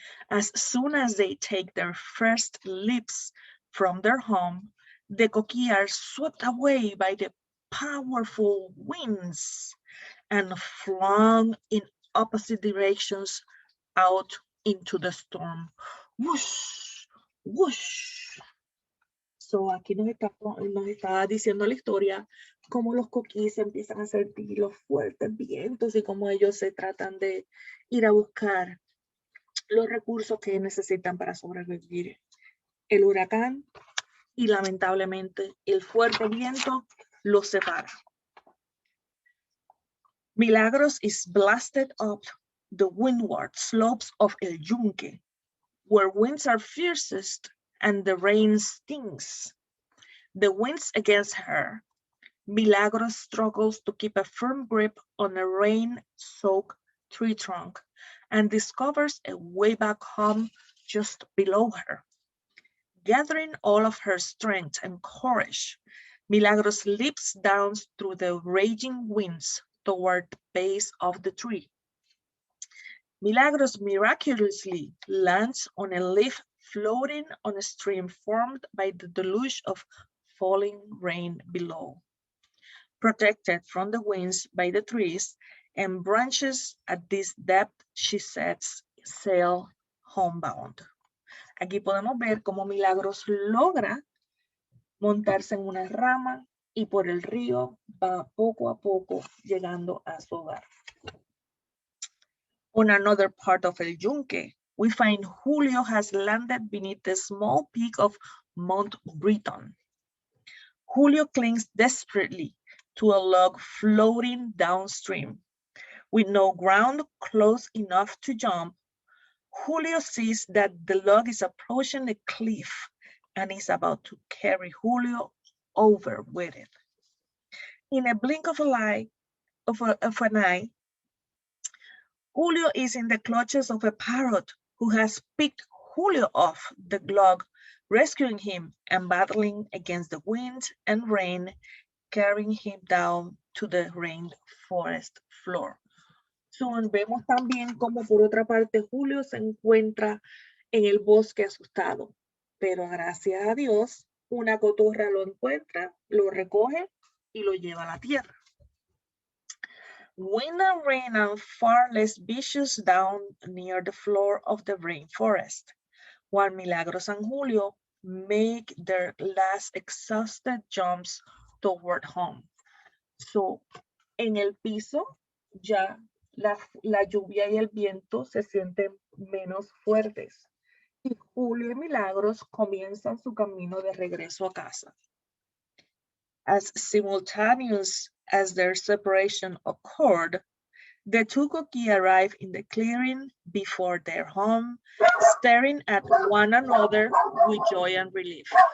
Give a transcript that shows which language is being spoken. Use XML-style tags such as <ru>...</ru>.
<en>As soon as they take their first leaps from their home, the coquí are swept away by the powerful winds and flung in opposite directions out into the storm. Whoosh, whoosh.</en> <es>So aquí nos está diciendo la historia cómo los coquís empiezan a sentir los fuertes vientos y cómo ellos se tratan de ir a buscar los recursos que necesitan para sobrevivir el huracán y lamentablemente el fuerte viento los separa.</es> <en>Milagros is blasted up the windward slopes of El Yunque, where winds are fiercest and the rain stings. The wind's against her. Milagros struggles to keep a firm grip on a rain-soaked tree trunk and discovers a way back home just below her. Gathering all of her strength and courage, Milagros leaps down through the raging winds toward the base of the tree. Milagros miraculously lands on a leaf floating on a stream formed by the deluge of falling rain below. Protected from the winds by the trees and branches at this depth, she sets sail homebound.</en> <es>Aquí podemos ver cómo Milagros logra montarse en una rama y por el río va poco a poco llegando a su hogar.</es> <en>On another part of El Yunque, we find Julio has landed beneath the small peak of Mount Briton. Julio clings desperately to a log floating downstream. With no ground close enough to jump, Julio sees that the log is approaching the cliff and is about to carry Julio over with it. In a blink of an eye, Julio is in the clutches of a parrot who has picked Julio off the log, rescuing him and battling against the wind and rain, carrying him down to the rainforest floor.</en> <es>So, vemos también como por otra parte Julio se encuentra en el bosque asustado, pero gracias a Dios una cotorra lo encuentra, lo recoge y lo lleva a la tierra.</es> <en>Wind and rain are far less vicious down near the floor of the rainforest, while Milagros and Julio make their last exhausted jumps toward home.</en> <es>So, en el piso ya la lluvia y el viento se sienten menos fuertes. Y Julio y Milagros comienzan su camino de regreso a casa.</es> <en>As simultaneous as their separation occurred, the two Coquí arrive in the clearing before their home, staring at one another with joy and relief.</en>